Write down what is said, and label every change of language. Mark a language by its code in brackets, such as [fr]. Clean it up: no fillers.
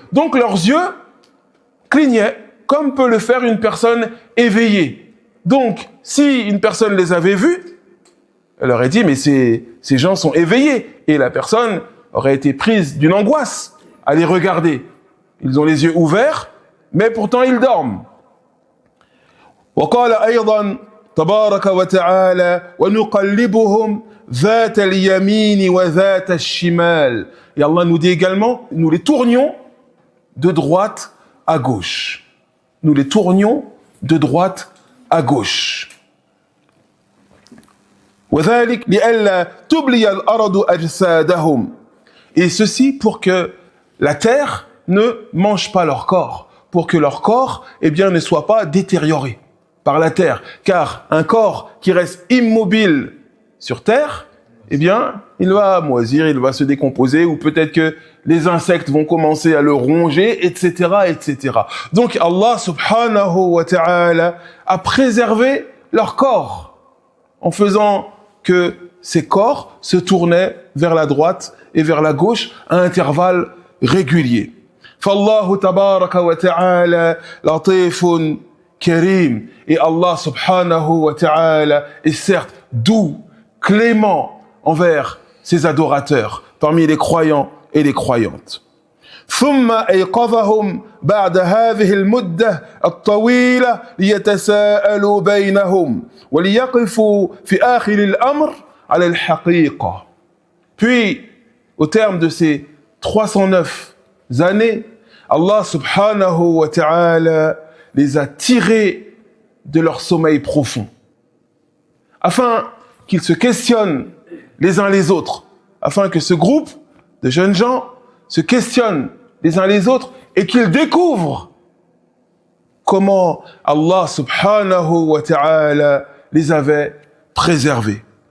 [fr] Donc leurs yeux clignaient comme peut le faire une personne éveillée. Donc, si une personne les avait vus, elle aurait dit, mais ces gens sont éveillés. Et la personne aurait été prise d'une angoisse à les regarder. Ils ont les yeux ouverts, mais pourtant ils dorment. [ar] وقال أيضا تبارك وتعالى ونقلبهم ذات اليمين وذات الشمال. [fr] Et Allah nous dit également, nous les tournions de droite à gauche. Nous les tournions de droite à gauche. [ar] وذلك لئلا تبلي الأرض أجسادهم. [fr] Et ceci pour que la terre ne mange pas leur corps, pour que leur corps ne soit pas détérioré par la terre. Car un corps qui reste immobile sur terre, il va moisir, il va se décomposer, ou peut-être que les insectes vont commencer à le ronger, etc., etc. Donc Allah subhanahu wa ta'ala a préservé leur corps en faisant que ces corps se tournaient vers la droite et vers la gauche à intervalles réguliers. [ar] فالله تبارك وتعالى لطيف كريم. [fr] Et Allah subhanahu wa ta'ala est certes doux, clément envers ses adorateurs, parmi les croyants et les croyantes. [ar] ثم أيقظهم بعد هذه المدة الطويلة ليتساءلوا بينهم وليقفوا في آخر الأمر على الحقيقة. [fr] Puis, au terme de ces 309 années, Allah subhanahu wa ta'ala les a tirés de leur sommeil profond, afin qu'ils se questionnent les uns les autres, afin que ce groupe de jeunes gens se questionnent les uns les autres et qu'ils découvrent comment Allah subhanahu wa ta'ala les avait préservés.